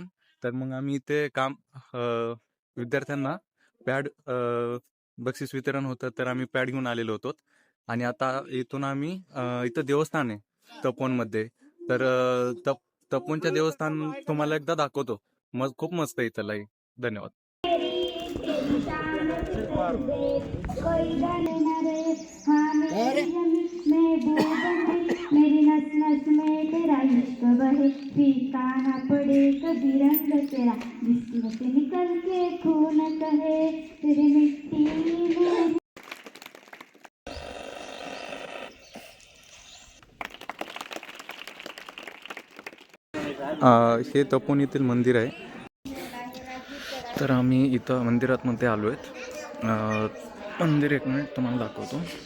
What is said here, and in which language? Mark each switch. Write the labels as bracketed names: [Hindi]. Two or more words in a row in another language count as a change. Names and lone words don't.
[Marathi] तर मग आम्ही इथे विद्यार्थ्यांना पॅड बक्षीस वितरण होतं, तर आम्ही पॅड घेऊन आलेलो होतो. आणि आता इथून आम्ही इथं देवस्थान आहे तपोवनमध्ये. तर तपोवनच्या देवस्थान तुम्हाला एकदा दाखवतो. खूप मस्त आहे इथलंही. धन्यवाद. [Hindi] मेरी नस नस में तेरा इश्क बहे, फीका ना पड़े कभी रंग तेरा, जिस्म से निकल के खून कहे तेरी मिट्टी में. [Marathi] हे तपोवन येथील मंदिर आहे. तर आम्ही इथं मंदिरात मध्ये आलो आहेत. मंदिर एक मिनिट तुम्हाला दाखवतो.